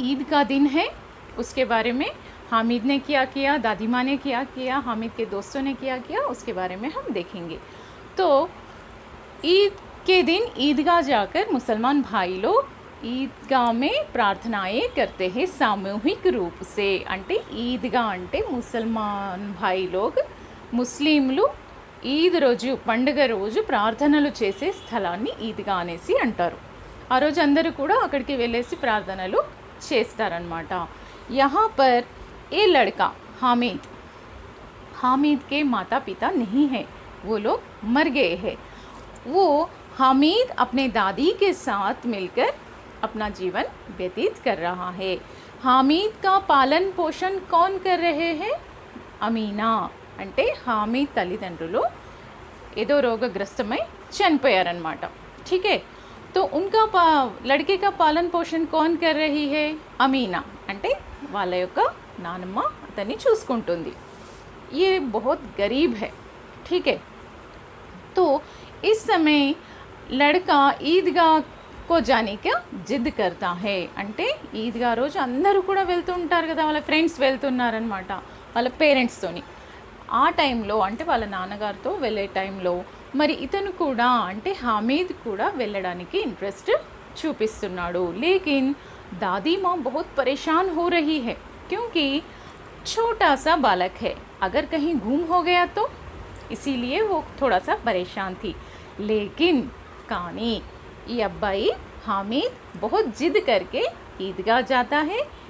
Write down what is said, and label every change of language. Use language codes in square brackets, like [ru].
[hi] ईद का दिन है, उसके बारे में हामिद ने क्या किया, दादी माँ ने क्या किया, हामिद के दोस्तों ने क्या किया, उसके बारे में हम देखेंगे। तो ईद के दिन ईदगाह जाकर मुसलमान भाई लोग ईदगाह में प्रार्थनाएं करते हैं सामूहिक रूप से। [te] అంటే ईदगाह అంటే [hi] मुसलमान भाई लोग [te] ముస్లింలు ఈద్ రోజు, పండుగ రోజు ప్రార్థనలు చేసే స్థలాన్ని ఈద్గా అనేసి అంటారు। ఆ రోజు అందరూ కూడా అక్కడికి వెళ్ళేసి ప్రార్థనలు చేస్తారనమాట। [hi] यहाँ पर ये लड़का हामिद, हामिद के माता पिता नहीं है, वो लोग मर गए हैं। वो हामिद अपने दादी के साथ मिलकर अपना जीवन व्यतीत कर रहा है। हामिद का पालन पोषण कौन कर रहे हैं? अमीना। [te] అంటే హామిద్ తల్లిదండ్రులు ఏదో రోగగ్రస్తమై చనిపోయారన్నమాట। [hi] ठीक है, तो उनका लड़के का पालन पोषण कौन कर रही है? अमीना। [te] అంటే వాళ్ళ యొక్క నానమ్మ అతన్ని చూసుకుంటుంది। [hi] ये बहुत गरीब है। ठीक है, तो इस समय लड़का ईदगाह को जाने का जिद करता है। [te] అంటే ఈద్గా రోజు అందరూ కూడా వెళ్తూ ఉంటారు కదా, వాళ్ళ ఫ్రెండ్స్ వెళ్తున్నారనమాట వాళ్ళ పేరెంట్స్తోని। ఆ టైంలో అంటే వాళ్ళ నాన్నగారితో వెళ్ళే టైంలో మరి ఇతను కూడా అంటే हामिद కూడా వెళ్ళడానికి ఇంట్రెస్ట్ చూపిస్తున్నాడు। [hi] लेकिन दादी माँ बहुत परेशान हो रही है, क्योंकि छोटा सा बालक है, अगर कहीं गुम हो गया तो, इसीलिए वो थोड़ा सा परेशान थी। लेकिन [te] కానీ ఈ అబ్బాయి [hi] हामिद बहुत जिद करके ईदगाह जाता है।